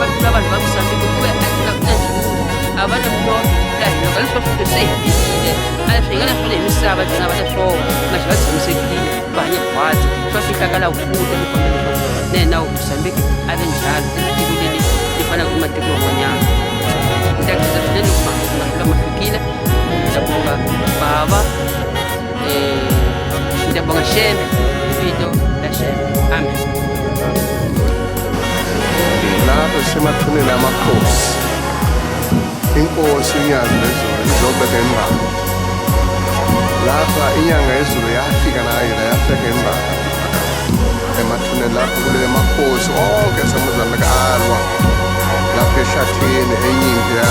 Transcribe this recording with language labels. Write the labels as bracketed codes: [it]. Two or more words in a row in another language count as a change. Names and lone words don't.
[ts] tlula vanhu va Mozambique ku ve a ku na nchumu a va na mnotho laha hina ka leswi va swi se hi hisile a leswi hi nga na swona hi misava dyona va na swona maxi va tshamisekile va hanya khwatsi swa fihlaka laha kuta ni kombela leswaku na hina Mozambique a ve njhani tiko leli li fanaka ni matiko yan'wanyana ni ta khensa swinene loko masiku lama fikile ni ta bonga baba Ndabonga Shembe vito la Shembe amen. [zu] Lapho semathuneni amakhosi inkosi inyanga lezulu izobeka imbala lapha inyanga yezulu yafika nayo yafika imbala emathuneni lapho kulele makhosi onke aseMozambique alwa lapho ehlathini enyimpi